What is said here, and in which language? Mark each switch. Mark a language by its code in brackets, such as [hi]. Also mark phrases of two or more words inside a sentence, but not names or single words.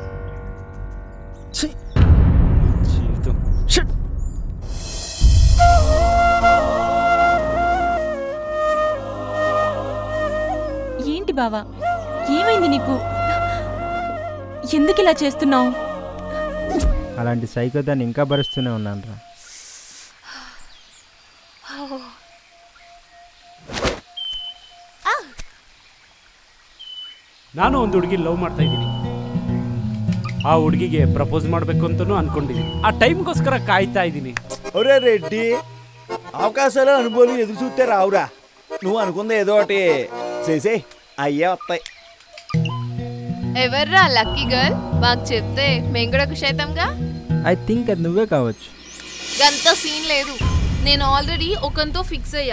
[te] ఏంటి బావా, ఏమైంది నీకు? ఎందుకు ఇలా చేస్తున్నావు? అలాంటి సైకోదాన్ని ఇంకా భరిస్తూనే ఉన్నాను రా. [kn] ನಾನು ಒಂದು ಹುಡುಗಿ ಲವ್ ಮಾಡ್ತಾ ಇದ್ದೀನಿ. ಆ ಹುಡುಗಿಗೆ ಪ್ರಪೋಸ್ ಮಾಡಬೇಕು ಅಂತಲೂ ಅನ್ಕೊಂಡಿದ್ದೀನಿ. ಆ ಟೈಮ್ಗೋಸ್ಕರ ಕಾಯ್ತಾ ಇದ್ದೀನಿ. [te] ఒరే రెడ్డి, అవకాశాలు అనుభవాలు ఎదురు చూస్తే రావురా. నువ్వు అనుకుంది ఏదో ఒకటి చేసే అయ్యే వస్తాయి. ఎవర్రా [en] lucky girl? [te] మాకు చెప్తే మేము కూడా ఖుషి అవుతాంగా. [en] I think [te] అది నువ్వే కావచ్చు. గంత సీన్ లేదు. నేను ఆల్రెడీ ఒకరితో ఫిక్స్ అయ్యా.